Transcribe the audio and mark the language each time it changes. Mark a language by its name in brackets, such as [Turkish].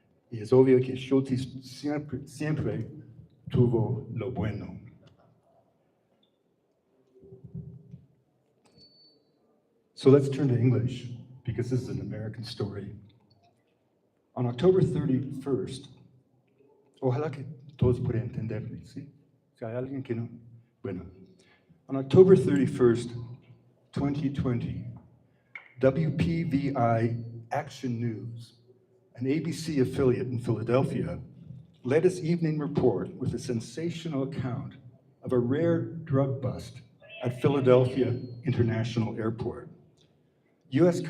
[Spanish] Y es obvio que Schultes siempre tuvo lo bueno. [English] So let's turn to English, because this is an American story. On October 31st, [Spanish] ojalá que todos puedan entenderme, ¿sí? Si hay alguien que no, bueno. [English] On October 31st, 2020, WPVI Action News, an ABC affiliate in Philadelphia, led its evening report with a sensational account of a rare drug bust at Philadelphia International Airport. U.S.